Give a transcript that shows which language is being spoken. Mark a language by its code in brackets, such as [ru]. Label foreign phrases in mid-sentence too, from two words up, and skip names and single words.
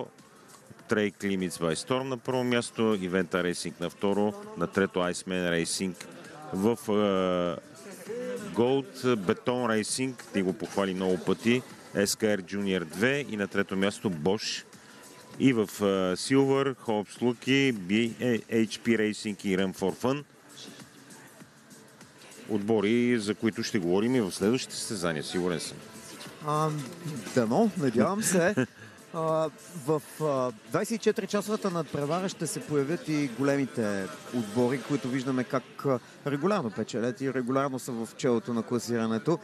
[bg] Trek Limits by Storm на първо място, Eventa Racing на второ, на трето Iceman Racing в Gold, Beton Racing, ти го похвали много пъти, SKR Junior 2 и на трето място Bosch. И в Silver, Hobbs Lucky, HP Racing и Run for Fun. Отбори, за които ще говорим и в следващите състезания, сигурен съм. Дано, надявам се. В 24-часовата надпревара ще се появят и големите отбори, които виждаме как регулярно печелят и регулярно са в челото на класирането.